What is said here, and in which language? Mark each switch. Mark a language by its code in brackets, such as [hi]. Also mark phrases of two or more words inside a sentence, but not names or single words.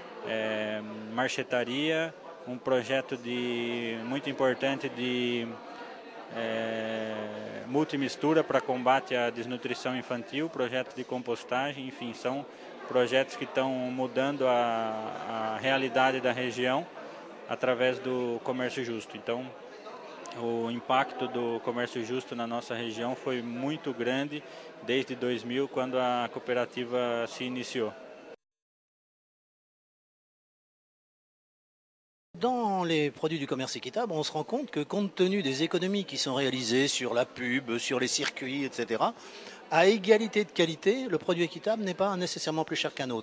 [pt] marchetaria, um projeto muito importante de multimistura para combate à desnutrição infantil, projetos de compostagem, enfim, são projetos que estão mudando a realidade da região através do comércio justo. Então, o impacto do comércio justo na nossa região foi muito grande desde 2000, quando a coopérative se initiou. [fr] Dans les produits du commerce équitable, on se rend compte que compte tenu des économies qui sont réalisées sur la pub, sur les circuits, etc., à égalité de qualité, le produit équitable n'est pas nécessairement plus cher qu'un autre.